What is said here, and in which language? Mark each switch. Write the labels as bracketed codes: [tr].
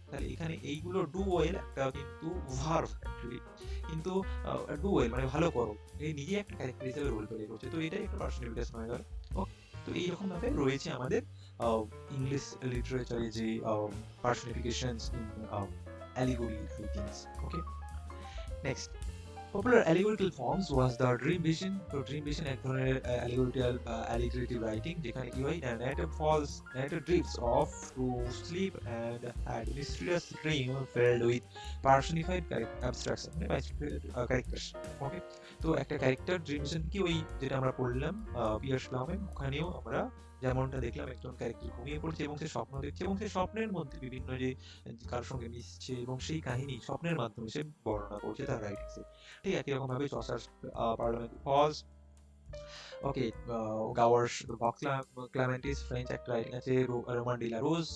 [bn] তাহলে এখানে এইগুলো ডু ওয়েল একটা কিন্তু ভার্ব অ্যাকচুয়ালি, কিন্তু ডু ওয়েল মানে ভালো করো, এই নিজে একটা ক্যারেক্টার হিসেবে রোল প্লে করছে। তো এটাই একটা পার্সোনালিটি হয়ে গেল। তো এইরকম ভাবে রয়েছে আমাদের ইংলিশ লিটারেচারে যে পার্সোনিফিকেশনস in allegory writings. [en] Okay, next, popular allegorical forms was the dream vision. [bn] তো ড্রিম ভিশন এক ধরনের [en] allegorical writing, [bn] যেখানে কি হয়, [en] narrator drifts off to sleep and had mysterious dream filled with personified abstraction, মানে characters. [bn] ওকে, তো একটা ক্যারেক্টার ড্রিম ভিশন কি, ওই যেটা আমরা পড়লাম পিয়ার্স প্লাউম্যান, ওখানেও আমরা যেমনটা দেখলাম একজন ক্যারেক্টার ঘুমিয়ে পড়ছে এবং সে স্বপ্ন দেখছে এবং সে স্বপ্নের মধ্যে বিভিন্ন যে কারোর সঙ্গে মিশছে এবং সেই কাহিনী স্বপ্নের মাধ্যমে সে বর্ণনা করছে তার রাইটিংসে। ঠিক একই রকম ভাবে চসার পার্লামেন্ট পজ, ওকে, গাওয়ার্স ক্লামেন্টিস ফ্রেঞ্চ একটা রাইটিং আছে, রোমান ডি লা রোজ।